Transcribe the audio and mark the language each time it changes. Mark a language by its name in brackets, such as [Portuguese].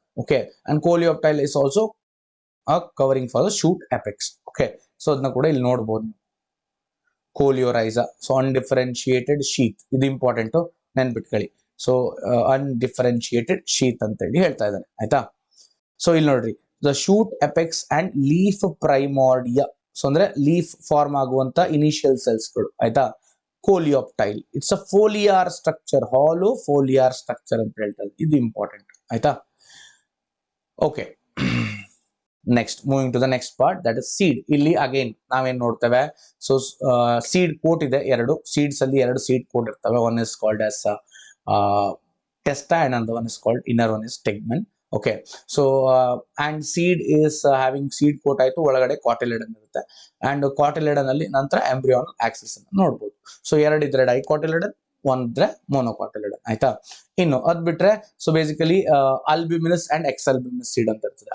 [English] Okay, and coleoptile is also a covering for the shoot apex. [Kannada] Okay, so ಅದನ್ನ ಕೂಡ ಇಲ್ಲಿ ನೋಡಬಹುದು. ಕೋಲಿಯೋರೈಸಾ, so ಅನ್ಡಿಫರೆನ್ಶಿಯೇಟೆಡ್ sheath. ಇದು ಇಂಪಾರ್ಟೆಂಟ್, ನೆನ್ಪಿಟ್ಕೊಳ್ಳಿ. ಸೊ ಅನ್ಡಿಫರೆನ್ಶಿಯೇಟೆಡ್ ಶೀತ್ ಅಂತ ಹೇಳಿ ಹೇಳ್ತಾ ಇದ್ದಾನೆ. ಆಯ್ತಾ? [English] so [Kannada] ಇಲ್ಲಿ ನೋಡ್ರಿ, [English] The shoot apex and leaf primordia. [Kannada] So ಅಂದ್ರೆ ಲೀಫ್ ಫಾರ್ಮ್ ಆಗುವಂತ ಇನಿಷಿಯಲ್ ಸೆಲ್ಸ್ಗಳು. ಆಯ್ತಾ? ಕೋಲಿಯಾಪ್ಟೈಲ್, [English] it's a foliar structure, hollow foliar structure [Kannada] ಅಂತ ಹೇಳ್ತಾರೆ. ಇದು ಇಂಪಾರ್ಟೆಂಟ್. ಆಯ್ತಾ? [English] Okay, next moving to the next part, that is seed. [Kannada] ಇಲ್ಲಿ ಅಗೇನ್ ನಾವೇನ್ ನೋಡ್ತೇವೆ? ಸೊ ಸೀಡ್ ಕೋಟ್ ಇದೆ. ಎರಡು ಸೀಡ್ಸ್ ಅಲ್ಲಿ ಎರಡು ಸೀಡ್ ಕೋಟ್ ಇರ್ತವೆ. [English] One is called as testa and another one is called inner one is tegmen. Okay, so and seed is having seed coat [Kannada] ಆಯ್ತು, ಒಳಗಡೆ ಕಾಟಿಲೆಡನ್ ಇರುತ್ತೆ. ಅಂಡ್ ಕಾಟಿಲೆಡನ್ ಅಲ್ಲಿ ನಂತರ ಎಂಬ್ರಿಯಾನಲ್ ಆಕ್ಸಿಸ್ ಅನ್ನು ನೋಡಬಹುದು. ಸೊ ಎರಡಿದ್ರೆ ಡೈಕಾಟಿಲೆಡನ್, ಒಂದ್ರೆ ಮೊನೊಕಾಟಿಲೆಡನ್. ಆಯ್ತಾ? ಇನ್ನು ಅದ್ ಬಿಟ್ರೆ so basically ಅಲ್ಬ್ಯುಮಿನಸ್ and X ಅಲ್ಬ್ಯುಮಿನಸ್ seed ಅಂತ ಇರ್ತದೆ.